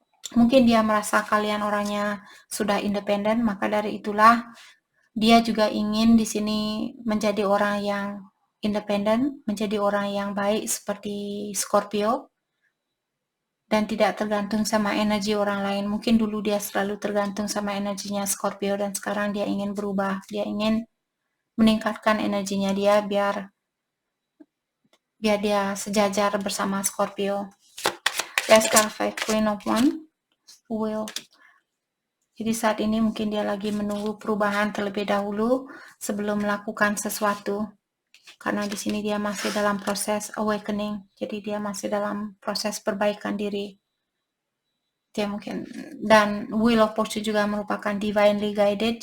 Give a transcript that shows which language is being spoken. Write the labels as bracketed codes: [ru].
[id] Mungkin dia merasa kalian orangnya sudah independen, maka dari itulah dia juga ingin di sini menjadi orang yang independen, menjadi orang yang baik seperti Scorpio, dan tidak tergantung sama energi orang lain. Mungkin dulu dia selalu tergantung sama energinya Scorpio, dan sekarang dia ingin berubah. Dia ingin meningkatkan energinya dia biar dia sejajar bersama Scorpio. [en] Let's clarify Queen of Wands. Will. [id] Jadi saat ini mungkin dia lagi menunggu perubahan terlebih dahulu sebelum melakukan sesuatu. Karena di sini dia masih dalam proses awakening. Jadi dia masih dalam proses perbaikan diri. Dia mungkin, dan Wheel of Fortune juga merupakan divinely guided.